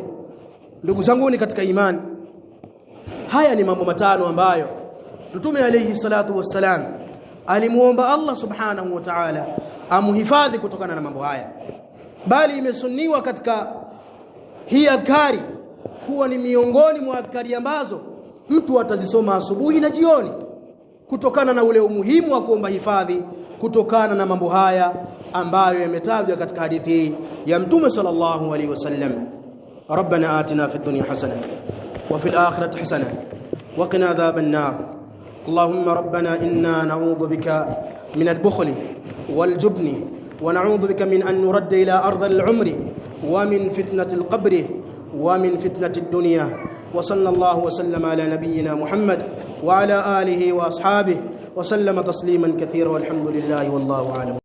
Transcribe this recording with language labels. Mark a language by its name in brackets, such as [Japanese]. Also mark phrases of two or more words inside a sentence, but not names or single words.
[Swahili] Ndugu zangu ni katika imani, haya ni mambo matano ambayo Mtume [Arabic] عليه الصلاة والسلام [Swahili] alimuomba Allah [Arabic] سبحانه وتعالى [Swahili] amuhifadhi kutokana na mambo haya, bali imesunniwa katika hii adhkari kuwa ni miongoni mwa adhkari ambazo mtu atazisoma asubuhi na jioni, kutokana na ule umuhimu wa kuomba hifadhi kutokana na mambo haya ambayo yametajwa katika hadithi ya Mtume [Arabic] صلى الله عليه وسلم. ربنا آتنا في الدنيا حسنة وفي الآخرة حسنة وقنا عذاب النار. اللهم ربنا إنا نعوذ بك من البخل والجبن ونعوذ بك من أن نرد إلى أرذل العمر ومن فتنة القبر ومن فتنة الدنيا. وصلى الله وسلم على نبينا محمد وعلى آله وأصحابه وسلم تسليما كثيرا والحمد لله والله أعلم.